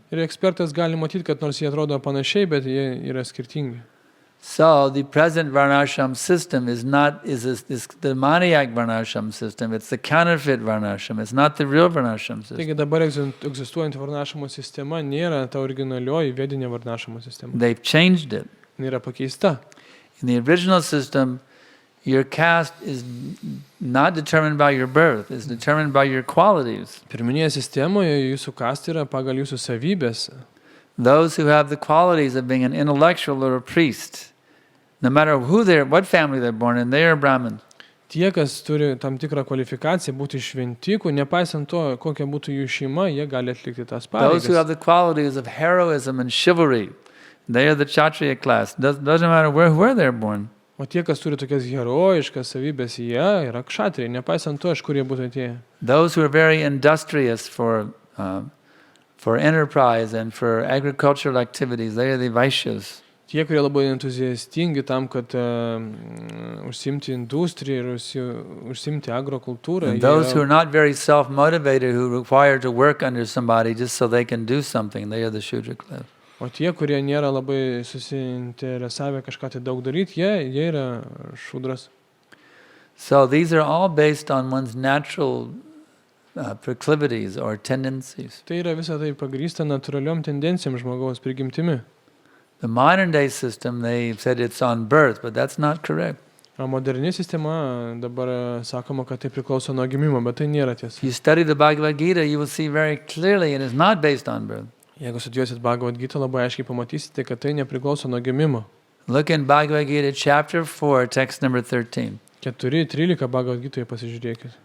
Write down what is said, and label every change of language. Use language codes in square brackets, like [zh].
[lt] Ir ekspertas gali matyti, kad nors jie atrodo panašiai, bet jie yra skirtingi. [en] So the present Varnashram system is the maniac Varnashram system. It's the counterfeit Varnashram. It's not the real Varnashram system. [lt] Taigi dabar egzistuojanti varnašamo sistema nėra ta originalioji vedinė varnašamo sistema. [en] They've changed it. [lt] Jin yra pakeista. [en] In the original system, your caste is not determined by your birth. It's determined by your qualities. [lt] Pirminėje sistemoje jūsų kasta yra pagal jūsų savybės. [en] Those who have the qualities of being an intellectual or a priest, no matter what family they're born in, they are Brahmin. [lt] Tie, kas turi tam tikrą kvalifikaciją būti šventikų, nepaisant to, kokia būtų jų šeima, jie gali atlikti tas [en] Those who have [lt] pareigas. [en] the qualities of heroism and chivalry, they are the Kshatriya class. Doesn't matter where they're born. [lt] O tie, kas turi tokias herojiškas savybės, jie yra kšatriai, nepaisant to, iš kur jie būtų atėję. [en] Those who are very industrious for enterprise and for agricultural activities, they are the Vaishyas. [lt] Tie, kurie labai entuziastingi tam, kad užsimti industriją ir užsimti agrokultūrą, [en] And those who [lt] jie, [en] are not very self-motivated, who require to work under somebody just so they can do something, they are the Shudra class. [lt] o tie, kurie nėra labai susiinteresavę kažką tai daug daryti, jie yra šudras. [en] So these are all based on one's natural proclivities or tendencies. [lt] Tai yra visą tai pagrįsta natūraliom tendencijom žmogaus prigimtimi. [en] The modern day system, they said it's on birth, but that's not correct. [lt] O moderni sistema dabar sakoma, kad tai priklauso nuo gimimo, bet tai nėra tiesa. [en] If you study the Bhagavad Gita, you will see very clearly it is not based on birth. [lt] Jeigu studijuosit Bhagavad Gita, labai aiškiai pamatysite, kad tai nepriklauso nuo gimimo. [en] Look in Bhagavad Gita chapter 4, text number 13. [lt] 4.13 Bhagavad Gitoje pasižiūrėkit.